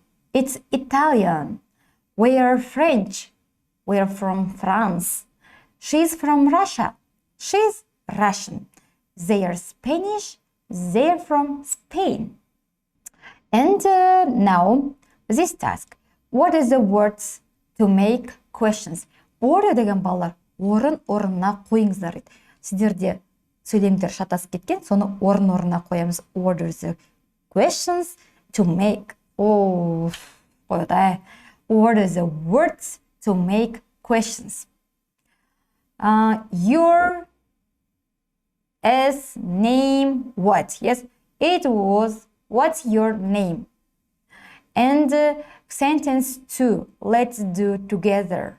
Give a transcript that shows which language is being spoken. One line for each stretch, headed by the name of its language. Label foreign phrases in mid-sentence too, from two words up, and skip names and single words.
English: It's Italian. We are French. We are from France. She's from Russia. She's Russian. They are Spanish. They are from Spain. And now, this task. What is the words to make questions?
Kazakh: Order деген балалар, орынына қойыңыздар. Сіздерде сөйлемдер шатасып кеткен, соны орынына қоямыз.
English: Order the questions to make. Order the words to make questions. Your name what? Yes, it was what's your name? And sentence 2, let's do together.